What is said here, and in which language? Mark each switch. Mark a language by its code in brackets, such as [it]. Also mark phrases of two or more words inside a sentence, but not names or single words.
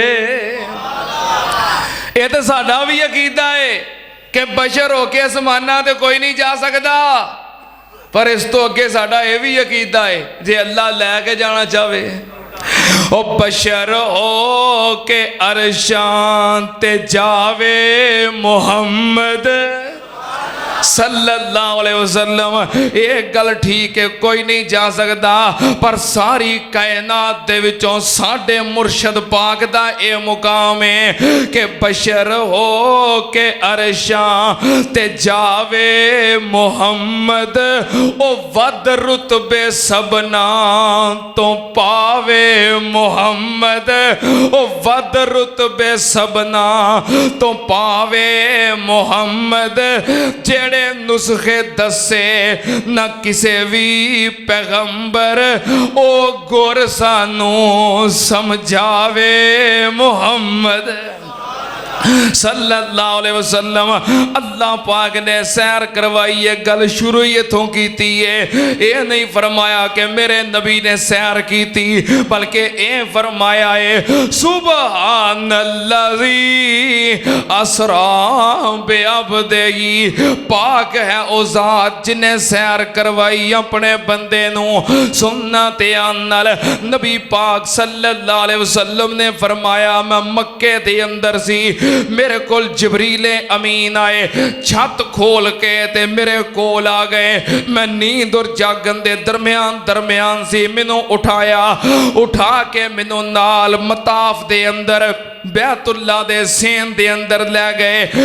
[pa] ایہ تو ساڈا بھی عقیدہ ہے کہ بشر ہو کے سماناں تے کوئی نہیں جا سکدا، پر اس تو اگے ساڈا ایہ بھی عقیدہ ہے جے اللہ لے کے جانا چاہے او بشر ہو کے عرشاں تے جاوے محمد [ar] صلى الله عليه وسلم. [pa] ایک گل ٹھیک ہے کوئی نہیں جا سکدا، پر ساری کائنات دے وچوں ساڈے مرشد پاک دا ایہ مقام ہے کہ بشر ہو کے عرشاں تے جاوے محمد، او وَد رتبے سبھناں تو پاوے محمد، او وَد رتبے سبھناں تو پاوے محمد. جیہڑے نسخے دسے نہ کسے بھی پیغمبر، او گُر سانوں سمجھاوے محمد [ar] صلى الله عليه وسلم. [pa] اللہ پاک نے سیر کروائی ہے، گل شروع ہی ایتھوں کی ہے. [ur] یہ نہیں فرمایا کہ میرے نبی نے سیر کی تھی، بلکہ یہ فرمایا ہے [ar] سبحان الذي أسرى بعبده, [pa] پاک ہے او ذات جنہے سیر کروائی اپنے بندے نوں. سننا دھیان نال، نبی پاک [ar] صلى الله عليه وسلم [pa] نے فرمایا میں مکے دے اندر سی، میرے کول جبریل امین آئے، چھت کھول کے تے میرے کول آ گئے. میں نیند اور جاگن دے درمیان سی، مینوں اٹھایا، اٹھا کے مینوں نال مطاف دے اندر بیت اللہ دے صحن دے اندر لے گئے.